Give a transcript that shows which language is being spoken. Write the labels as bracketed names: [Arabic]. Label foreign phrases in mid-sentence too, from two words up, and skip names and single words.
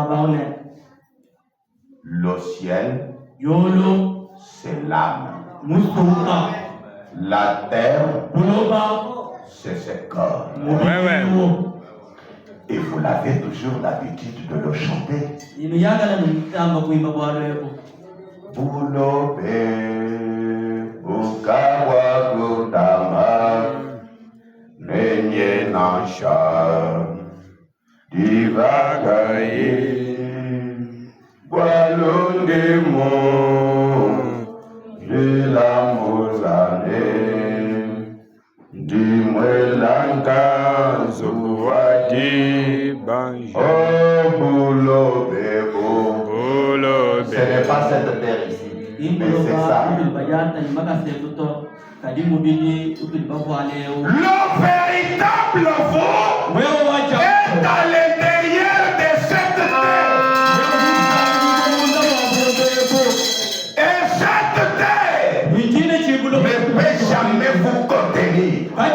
[French] Le ciel, c'est l'âme. La terre, c'est ce corps. Ouais. Et vous l'avez toujours l'habitude de le chanter. Bulobe, Bukawa Gudama, Nenye Nansha, Divagaye, Walunde Mo, de la Mozane, Dimwelanka, Zuwadi Banjo. Oh, Boulobebo. Ce n'est pas cette terre ici, mais c'est ça. Le véritable vous est à l'intérieur de cette terre. Et cette terre ne peut jamais vous contenir.